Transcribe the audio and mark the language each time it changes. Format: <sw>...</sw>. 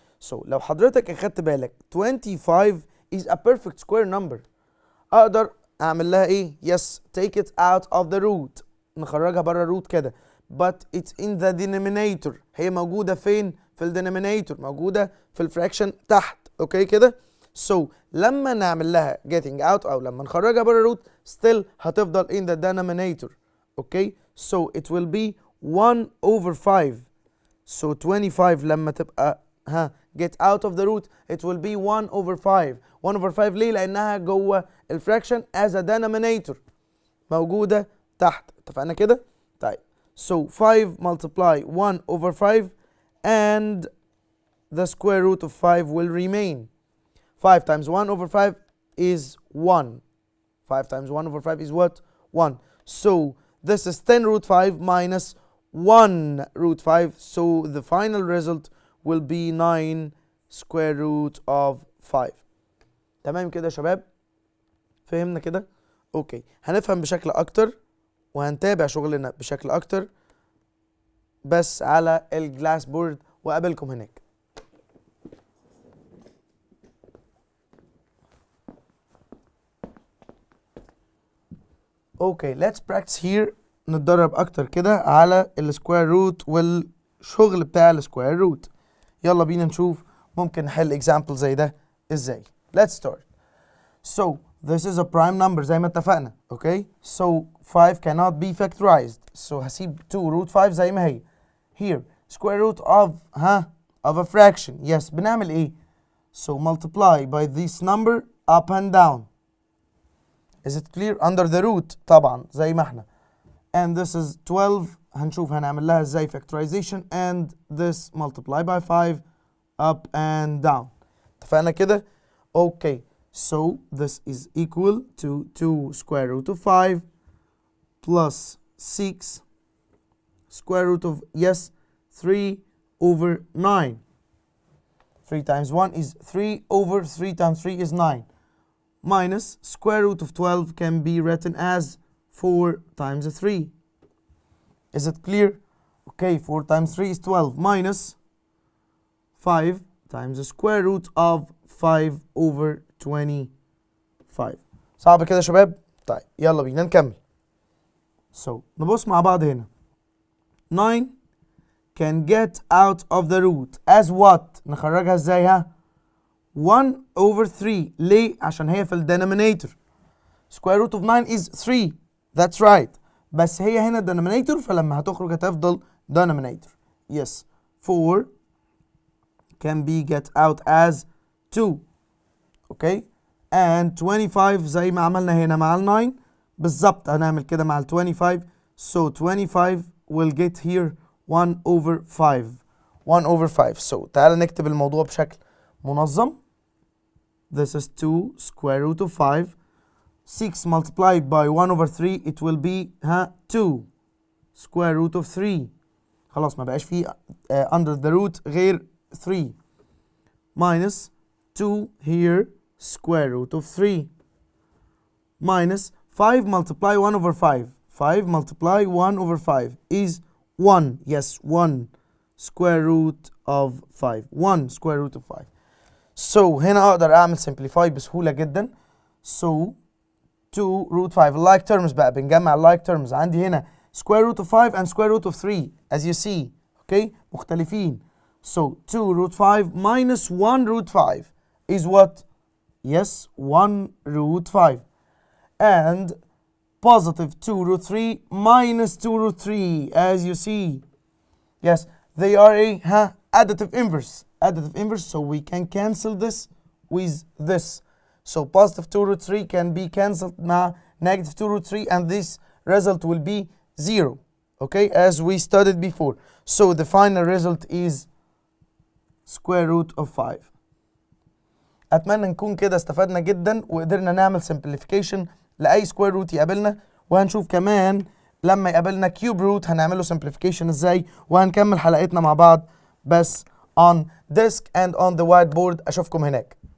<en>So</en> <ar>لو حضرتك اخدت بالك</ar> <en>25 is a perfect square number.</en> <ar>اقدر اعمل لها ايه؟</ar> <en>Yes, take it out of the root.</en> <ar>نخرجها بره الروت كده.</ar> <en>But it's in the denominator.</en> <ar>هي موجودة فين؟ في الدينومينيتور، موجودة في الفراكشن تحت. اوكي كده؟ So لما نعمل لها</ar> <en>getting out</en> <ar>او لما نخرجها بره الروت</ar> <en>still</en> <ar>هتفضل</ar> <en>in the denominator. Okay? So it will be 1 over 5. So 25</en> <ar>لما تبقى</ar> <en>get out of the root it will be 1 over 5. 1 over 5</en> <ar>ليه؟ لأنها جوه الفراكشن</ar> <en>as a denominator</en> <ar>موجودة تحت. اتفقنا كده؟ طيب</ar> <en>so 5 multiply 1 over 5 and the square root of 5 will remain. 5 times 1 over 5 is 1. 5 times 1 over 5 is what? 1. So this is 10 root 5 minus 1 root 5. So the final result will be 9 square root of 5.</en> <ar>تمام كده يا شباب؟ فهمنا كده؟ اوكي هنفهم بشكل اكتر وهنتابع شغلنا بشكل اكتر بس على الجلاس بورد وقابلكم هناك.</ar> <en>Okay, let's practice here</en> <ar>نتدرب اكتر كده على السكوير روت والشغل بتاع السكوير روت. يلا بينا نشوف ممكن نحل example زي ده ازاي.</ar> <en>Let's start. So this is a prime number</en> <ar>زي ما اتفقنا.</ar> <en>Okay, so 5 cannot be factorized.</en> <ar>So هسيب 2 root 5 زي ما هي.</ar> <en>Here square root of of a fraction. Yes,</en> <ar>بنعمل ايه؟</ar> <en>So multiply by this number up and down. Is it clear? Under the root</en> <ar>طبعا زي ما احنا.</ar> <en>And this is 12.</en> <ar>هنشوف هنعمل لها ازاي factorization.</ar> <en>And this multiply by 5 up and down.</en> <ar>اتفقنا كده؟ Okay.</ar> <en>So this is equal to 2 square root of 5 plus 6 square root of, yes, 3 over 9. 3 times 1 is 3 over 3 times 3 is 9. Minus square root of 12 can be written as 4 times 3. Is it clear? Okay, 4 times 3 is 12 minus 5 times the square root of 5 over 25.</en> <ar>صعب كده يا شباب؟ طيب يلا بينا نكمل. So نبص مع بعض هنا.</ar> <en>9 can get out of the root as what؟</en> <ar>نخرجها ازاي</ar> <en>1 over 3.</en> <ar>ليه؟ عشان هي في الدينومينيتور.</ar> <en>square root of 9 is 3. That's right.</en> <ar>بس هي هنا denominator فلما هتخرج هتفضل denominator.</ar> <en>Yes. 4 can be get out as 2. Okay.</en> <ar>And 25 زي ما عملنا هنا مع ال 9 بالظبط هنعمل كده مع ال 25.</ar> <en>So 25 will get here 1 over 5. 1 over 5.</en> <ar>So تعال نكتب الموضوع بشكل منظم.</ar> <en>This is 2 square root of 5. 6 multiplied by 1 over 3 it will be 2 square root of 3.</en> <ar>خلاص ما بقاش فيه</ar> <en>under the root</en> <ar>غير</ar> <en>3 minus 2 here square root of 3 minus 5 multiply 1 over 5. 5 multiply 1 over 5 is 1. Yes, 1 square root of 5. 1 square root of 5.</en> <ar>So هنا اقدر اعمل simplify بسهولة جدا.</ar> <en>So 2 root 5 like terms</en> <ar>بقى بنجمع</ar> <en>like terms.</en> <ar>عندي هنا</ar> <en>square root of 5 and square root of 3 as you see. Okay,</en> <ar>مختلفين.</ar> <en>So 2 root 5 minus 1 root 5 is what? Yes, 1 root 5. And positive 2 root 3 minus 2 root 3 as you see. Yes, they are a additive inverse. Additive inverse, so we can cancel this with this. So positive 2 root 3 can be cancelled now negative 2 root 3 and this result will be 0. Okay, as we studied before. So the final result is square root of 5.</en> <ar>أتمنى نكون كده استفدنا جدا وقدرنا نعمل simplification لأي square root يقابلنا، وهنشوف كمان لما يقابلنا cube root هنعمله simplification ازاي، وهنكمل حلقتنا مع بعض بس</ar> <en>on disk and on the whiteboard.</en> <ar>أشوفكم هناك.</ar>